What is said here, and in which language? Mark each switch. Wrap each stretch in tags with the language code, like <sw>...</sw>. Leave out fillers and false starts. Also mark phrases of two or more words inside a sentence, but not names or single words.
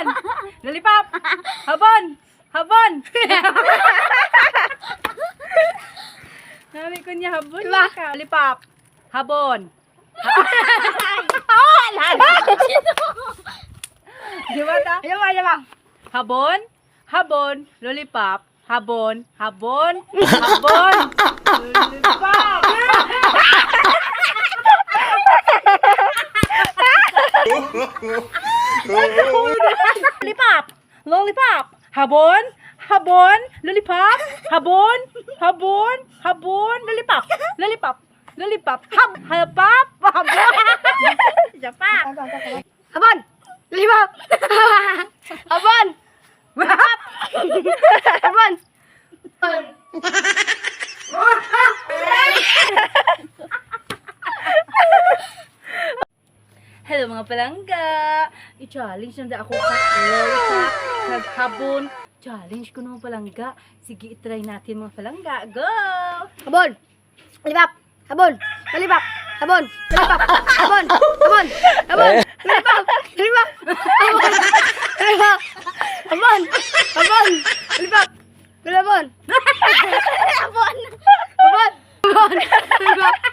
<hil>Lollipop! Habon! Habon! Nami ko niya habon. Lollipop! Habon! Di ba ta? Habon! Habon! Lollipop! Habon! Habon! Habon! Lollipop! Lollipop! Lollipop! Habon! Habon! Lollipop! Habon! Habon! Habon! Lollipop! Lollipop! Lollipop! Habap! Habon! Japa! Habon! Lollipop! Habon! Habon! Hello mga palangga! I-challenge na ako sa lollipop kag habon.</hil> <tl>Challenge ko naman palangga. Sige, itry natin mga palangga. Go!</tl> <hil>Habon! Lollipop! Habon! Lollipop! Habon! Lollipop! Habon! Habon! Habon! Lollipop! Lollipop! Habon! Lollipop! Habon! Habon! Lollipop! Habon! Habon! Habon! Habon! Lollipop!</hil>